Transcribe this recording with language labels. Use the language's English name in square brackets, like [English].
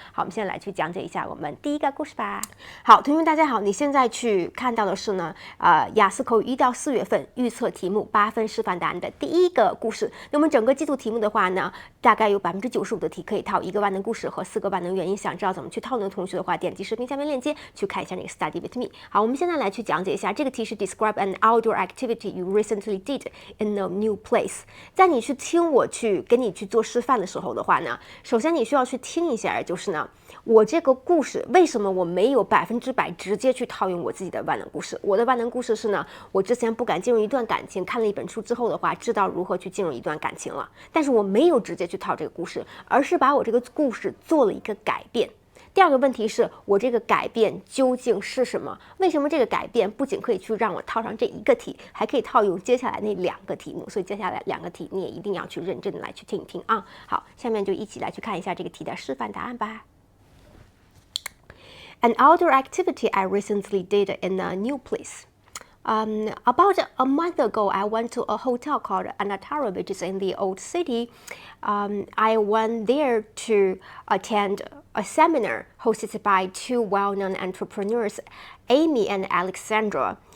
[Chinese] 好，我们现在来去讲解一下我们第一个故事吧。好，同学们大家好，你现在去看到的是呢，雅思口语1到4月份预测题目8分示范答案的第一个故事。那我们整个季度题目的话呢，大概有95%的题可以套1个万能故事和4个万能原因。想知道怎么去套用的同学的话，点击视频下面链接去看一下那个 [English] Study with me。 [Chinese] 好，我们现在来去讲解一下这个题是 [English] Describe an outdoor activity you recently did in a new place。 [Chinese] 在你去听我去给你去做示范的时候的话呢，首先你需要去听一下，就是呢，我这个故事为什么我没有100%直接去套用我自己的万能故事？我的万能故事是呢，我之前不敢进入一段感情，看了一本书之后的话，知道如何去进入一段感情了。但是我没有直接去套这个故事，而是把我这个故事做了一个改变。第二个问题是我这个改变究竟是什么？为什么这个改变不仅可以去让我套上这一个题，还可以套用接下来那2个题目？所以接下来2个题你也一定要去认真的来去听一听啊。好，下面就一起来去看一下这个题的示范答案吧。 [English] An outdoor activity I recently did in a new place. About a month ago, I went to a hotel called Anatara, which is in the old city. I went there to attend a seminar hosted by 2 well-known entrepreneurs, Amy and Alexandra.